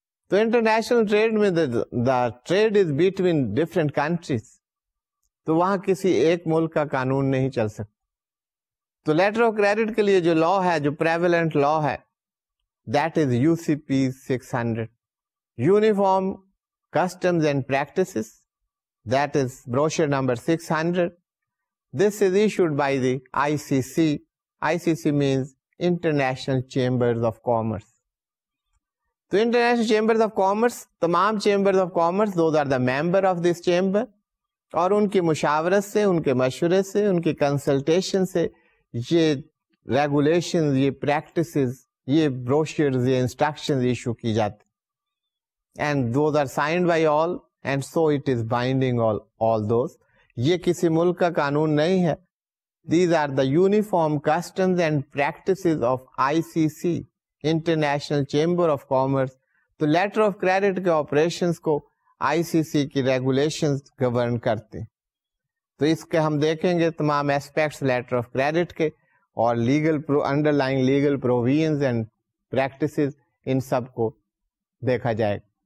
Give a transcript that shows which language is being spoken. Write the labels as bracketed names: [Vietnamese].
[Urdu] تو international trade میں [English] the trade is between different countries, [Urdu] تو وہاں کسی ایک ملک کا قانون نہیں چل سکتا. تو لیٹر آف کریڈٹ کے لیے جو لا ہے, جو پریویلنٹ لا ہے, [English] that is [Urdu] UCP 600, uniform customs and practices. [English] That is brochure number 600. This is issued by the ICC. ICC means International Chambers of Commerce. So International Chambers of Commerce, تمام Chambers of Commerce, those are the member of this chamber. [Urdu] اور ان کی مشاورت سے, ان کے مشورے سے, ان کی consultation سے یہ ریگولیشنز, یہ پریکٹسز, یہ بروشرز, یہ انسٹرکشنز ایشو کی جاتی. [English] And those are signed by all. And so it is binding all those. [Urdu] یہ کسی ملک کا قانون نہیں ہے. [English] These are the uniform customs and practices of ICC, International Chamber of Commerce. [Urdu] تو لیٹر آف کریڈٹ کے آپریشنز کو ICC کی ریگولیشنز گورن کرتے. تو اس کے ہم دیکھیں گے تمام ایسپیکٹس لیٹر آف کریڈٹ کے, اور legal under line legal provisions and practices, ان سب کو دیکھا جائے گا.